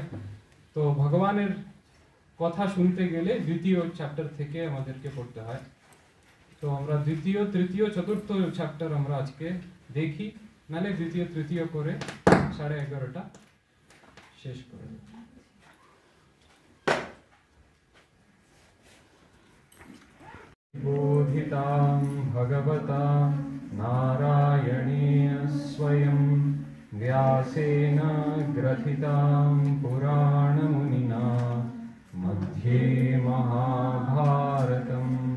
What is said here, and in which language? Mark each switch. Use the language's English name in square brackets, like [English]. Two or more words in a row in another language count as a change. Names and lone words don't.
[Bangla] তো ভগবানের কথা শুনতে গেলে দ্বিতীয় চ্যাপ্টার থেকে আমাদেরকে পড়তে হয়। তো আমরা দ্বিতীয়, তৃতীয়, চতুর্থ চ্যাপ্টার আমরা আজকে দেখি, নালে দ্বিতীয় তৃতীয় করে 11:30 শেষ করে দেব। [Sanskrit] बोधितां भगवता नारायणेन स्वयं व्यासेन ग्रथितां पुराणमुनिना मध्ये महाभारतम्